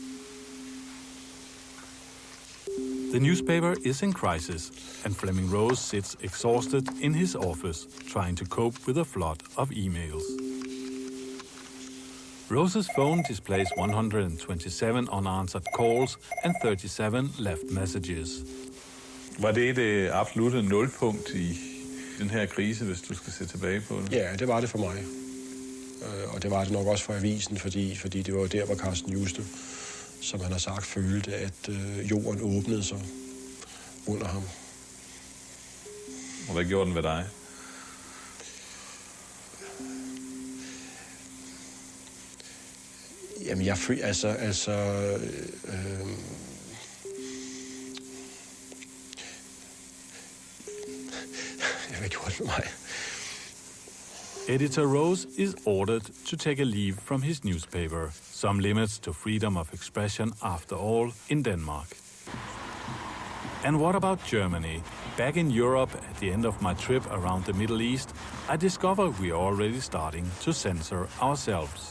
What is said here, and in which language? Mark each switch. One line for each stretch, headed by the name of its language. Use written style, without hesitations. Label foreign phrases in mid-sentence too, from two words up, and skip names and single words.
English: The newspaper is in crisis, and Flemming Rose sits exhausted in his office, trying to cope with a flood of emails. Rose's phone displays 127 unanswered calls and 37 left messages.
Danish: Var det det absolutte nulpunkt i den her krise, hvis du skal se tilbage på det? Ja, det var det for mig. Og det var det nok også for avisen, fordi det var der, hvor Carsten Juste, som han har sagt, følte, at jorden åbnede sig under ham. Og hvad gjorde den ved dig? Jamen, jeg følte, hvad gjorde det med mig?
English: Editor Rose is ordered to take a leave from his newspaper. Some limits to freedom of expression, after all, in Denmark. And what about Germany? Back in Europe, at the end of my trip around the Middle East, I discover we are already starting to censor ourselves.